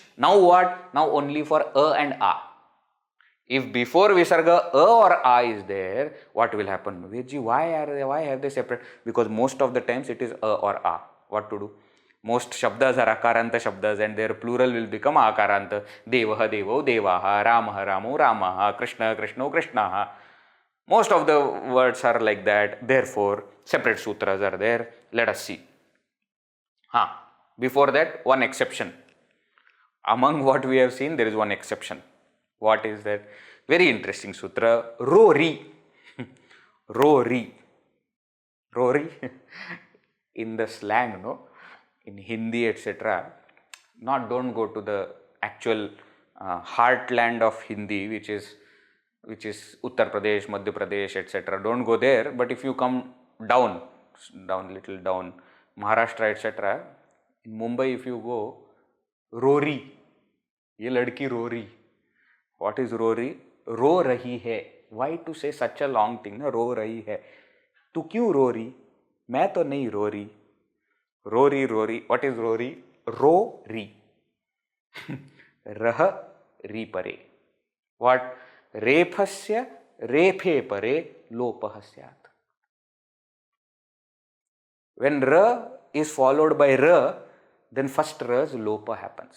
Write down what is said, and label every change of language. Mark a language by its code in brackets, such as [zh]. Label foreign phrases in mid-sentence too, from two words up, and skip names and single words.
[en] Now what? Now only for A and A. If before Visarga A or A is there, what will happen? Vedji, why have they separate? Because most of the times it is A or A. What to do? Most shabdas are [sa] अकारान्त शब्दाः [en] and their plural will become akaranta. [sa] देवः, देवौ, देवाः, रामः, रामौ, रामाः, कृष्ण, कृष्णौ, कृष्णाः. [en] Most of the words are like that. Therefore, separate sutras are there. Let us see. Before that, one exception. Among what we have seen, there is one exception. What is that? Very interesting sutra. [hi] रोरी। रोरी। रोरी. [en] In the slang, no? In Hindi, etc. Don't go to the actual heartland of Hindi, which is Uttar Pradesh, Madhya Pradesh, etc. Don't go there. But if you come down, little down, Maharashtra, etc. In Mumbai, if you go, [hi] Rori. ये लड़की रोरी. [en] What is Rori? [hi] रो रही है. [en] Why to say such a long thing? [hi] ना? रो रही है। तू क्यों रोरी? मैं तो नहीं रोरी। रोरी, रोरी. [en] What is Rori? Rori. Rah, [sa] रि परे. [en] What? [sa] रेफस्य, रेफे परे, लोपः स्यात्. [en] When ra is followed by ra, then first ra's lopa happens.